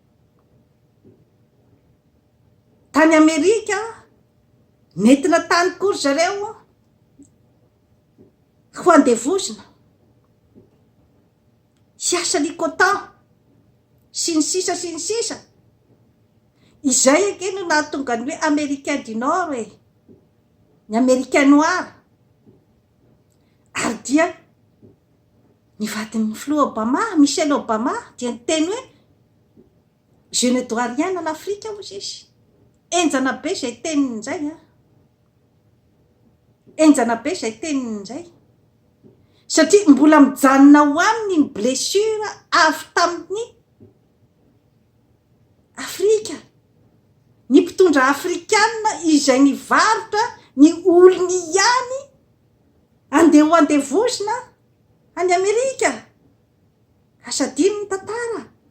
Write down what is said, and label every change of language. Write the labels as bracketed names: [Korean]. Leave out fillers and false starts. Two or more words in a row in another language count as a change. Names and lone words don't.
[Malagasy] Tany Amerika nentina tany kory zareo ho andevozina, hiasa ny coton sy ny sisa sy ny sisa. izay ake no nahatonga ny hoe [French] américain du nord [Malagasy] hoe ny [French] américain noir [Malagasy] ary dia ny vadin'ny Flo Obama, Michelle Obama dia niteny hoe [French] je ne dois rien à l'Afrique [Malagasy] hozy izy. Enjana be zay teniny zay enjana be zay teniny zay satria mbola mijanona ho aminy ny blessure avy tamin'ny Afrika, ny mpitondra afrikanina izay ny varotra ny olony ihany andeha ho andevosina any Amerika asadiny ny tantara.